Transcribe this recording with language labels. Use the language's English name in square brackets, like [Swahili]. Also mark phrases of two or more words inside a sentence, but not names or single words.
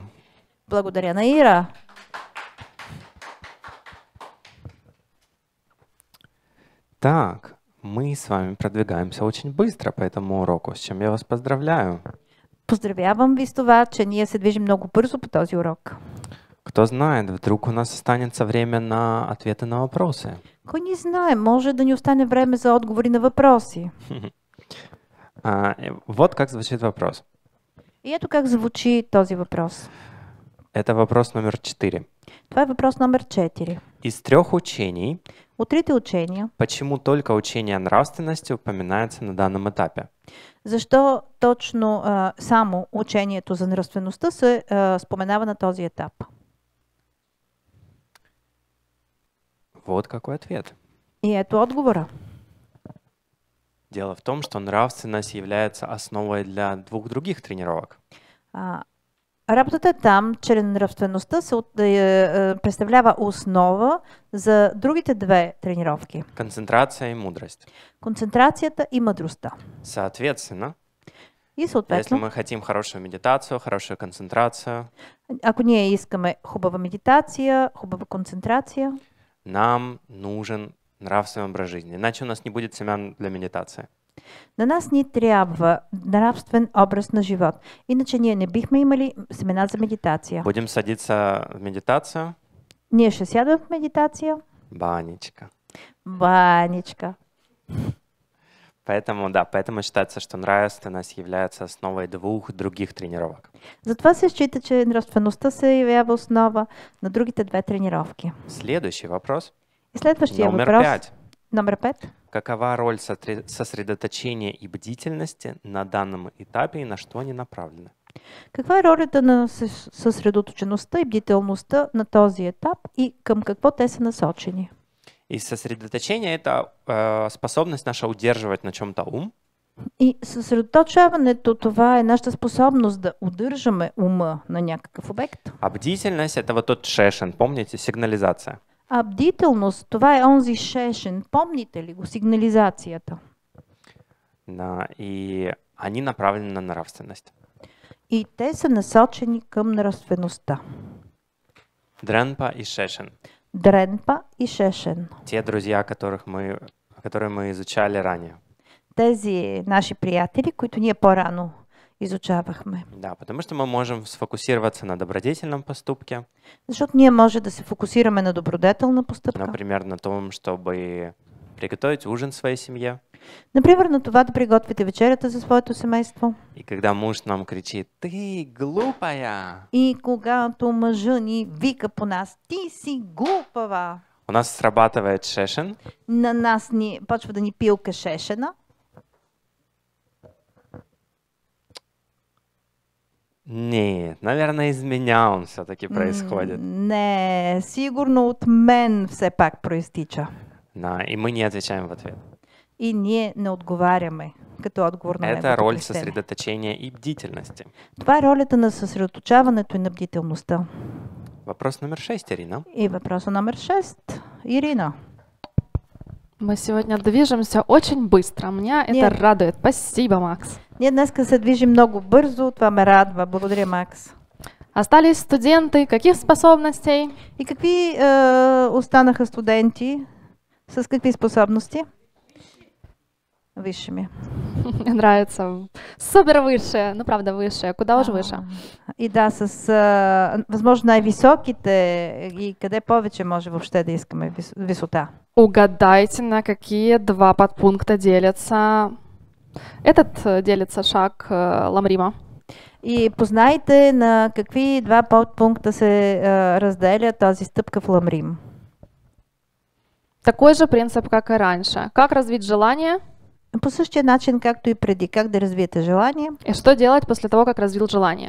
[Bulgarian] Благодаря на Ира. [Russian] Так, мы с вами продвигаемся очень быстро по этому уроку, с чем я вас поздравляю. [Bulgarian] Поздравявам ви с това, че ние се движим много бързо по този урок. [Russian] Кто знает, вдруг у нас останется время на ответы на вопросы. [Bulgarian] Кой не знае, може да ни остане време за отговори на въпроси. [Russian] Вот как звучит вопрос. [Bulgarian] И ето как звучи този въпрос. [Russian] Это вопрос номер 4. [Bulgarian] Това е въпрос номер 4. [Russian] Из 3 учений, [Bulgarian] от трите учения, [Russian] почему только учение о нравственности упоминается на данном этапе? [Bulgarian] Защо точно само учението за нравствеността се споменава на този етап? [Russian] Вот какой ответ. [Bulgarian] И ето отговора. [Russian] Дело в том, что нравственность является основой для 2 других тренировок. [Bulgarian] Работата там, чрез нравствеността, представлява основа за другите две тренировки. [Russian] Концентрация и мудрость. [Bulgarian] Концентрацията и мъдростта. [Russian] Соответственно, [Bulgarian] И [Russian] если [Bulgarian] съответно, [Russian] мы хотим хорошую медитацию, хорошую концентрацию, [Bulgarian] ако ние искаме хубава медитация, хубава концентрация, [Russian] нам нужен нравственный образ жизни. Иначе у нас не будет семян для медитации. [Bulgarian] на нас ни трябва нравствен образ на живот. Иначе ние не бихме имали семена за медитация. [Russian] Будем садиться в медитацию. [Bulgarian] Ние ще сядаме в медитация. [Russian] Банечка. [Bulgarian] Банечка. [Russian] Поэтому считается, что нравственность является основой двух других тренировок. [Bulgarian] Затова се счита, че нравствеността се явява основа на другите две тренировки. [Russian] Следующий вопрос. [Bulgarian] И следващия [Russian] Номер [Bulgarian] въпрос. [Russian] 5. [Bulgarian] Номер 5. [Russian] Какова роль сосредоточения и бдительности на данном этапе и на что они направлены? [Bulgarian] Каква е ролята на съсредоточеността и бдителността на този етап и към какво те са насочени? [Russian] И сосредоточение — это способность наша удерживать на чем-то ум, [Bulgarian] И съсредоточаването, това е нашата способност да удържаме ума на някакъв обект. [Russian] а бдительность — это вот тот шешен, помните, сигнализация. [Bulgarian] А бдителност, това е онзи шешен. Помните ли го? Сигнализацията. [Russian] Да, и они направлены на нравственность. [Bulgarian] И те са насочени към нравствеността. [Russian] Дренпа и шешен. [Bulgarian] Дренпа и шешен. [Russian] Те друзья, которые мы изучали ранее. [Bulgarian] Тези наши приятели, които ние по-рано изучавахме. [Russian] Да, потому что мы можем сфокусироваться на добродетельном поступке, [Bulgarian] Защото ние може да се фокусираме на добродетелна постъпка. [Russian] например, на том, чтобы приготовить ужин своей семье. [Bulgarian] Например, на това да приготвите вечерята за своето семейство. [Russian] И когда муж нам кричит: «Ты глупая!», [Bulgarian] И когато мъжа ни вика по нас: ти си глупава, [Russian] у нас срабатывает шешен, [Bulgarian] на нас ни почва да ни пилка шешена. [Russian] нет, наверное, из меня он все-таки происходит. [Bulgarian] Не, сигурно от мен все пак проистича. [Russian] Да, и мы не отвечаем в ответ. [Bulgarian] И ние не отговаряме като отговор на [Russian] Это [Bulgarian] неговото [Russian] роль [Bulgarian] крещене. [Russian] сосредоточения и бдительности. [Bulgarian] Това е ролята на съсредоточаването и на бдителността. [Russian] Вопрос номер 6, Ирина. [Bulgarian] И въпроса номер 6. Ирина. [Russian] Мы сегодня движемся очень быстро. Меня это Нет. радует. Спасибо, Макс. [Bulgarian] Ние днес се движим много бързо, това ме радва. Благодаря, Макс. [Russian] Остались студенты. Каких способностей? [Bulgarian] И какви останаха студенти? С какви способности? [Russian] Висшими. Мне нравится. Супер высшее. Ну, правда, высшее. Куда уж выше. [Bulgarian] И да, с възможно най-високите и къде повече може въобще да искаме висота. [Russian] Угадайте, на какие два подпункта делится. Этот делится шаг Ламрима. [Bulgarian] И познайте на какви два подпункта се разделя тази стъпка в Ламрим. [Russian] Такой же принцип, как и раньше. Как развить желание [Bulgarian] По същия начин, както и преди. Как да развиете желание [Russian] и что делать после того, как развил желание.